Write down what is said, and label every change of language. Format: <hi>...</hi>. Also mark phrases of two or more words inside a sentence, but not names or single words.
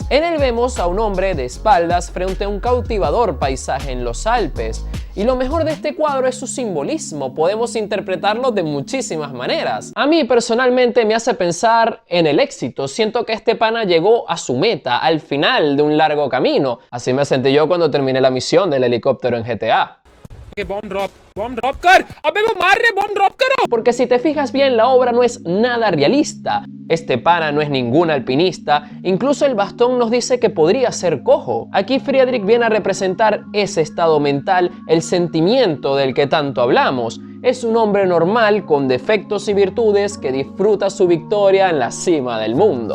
<es>En él vemos a un hombre de espaldas frente a un cautivador paisaje en los Alpes. Y lo mejor de este cuadro es su simbolismo, podemos interpretarlo de muchísimas maneras. A mí personalmente me hace pensar en el éxito, siento que este pana llegó a su meta, al final de un largo camino. Así me sentí yo cuando terminé la misión del helicóptero en GTA.</es> <en>bomb drop</en> <hi>कर अबे वो मार रहे</hi> <en>bomb drop</en> <hi>करो.</hi> <es>Porque si te fijas bien, la obra no es nada realista. Este pana no es ningún alpinista, incluso el bastón nos dice que podría ser cojo. Aquí Friedrich viene a representar ese estado mental, el sentimiento del que tanto hablamos. Es un hombre normal, con defectos y virtudes, que disfruta su victoria en la cima del mundo.</es>